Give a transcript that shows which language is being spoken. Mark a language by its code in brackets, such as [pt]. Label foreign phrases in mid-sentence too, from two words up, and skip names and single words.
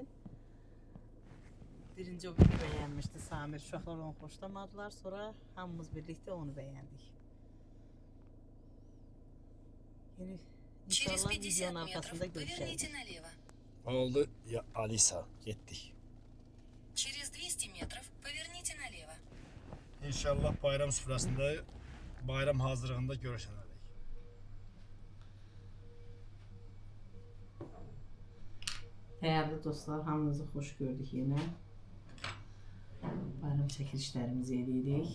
[az] Birinci o biri bəyənmişdi Samir. Uşaqlar onu xoşlamadılar. Sonra hamımız birlikdə onu bəyəndik. Yəni, inşallah videonun arkasında görüşərik. [ru] Поверните налево. [az] Oldu ya Alisa, getdik. [ru] Через 200 метров поверните налево. [az] İnşallah bayram süfrəsində, bayram hazırlığında görüşənərik. [tr] Değerli dostlar, [az] hamınızı xoş gördük yenə. Bayram çəkilişlərimizi edirik.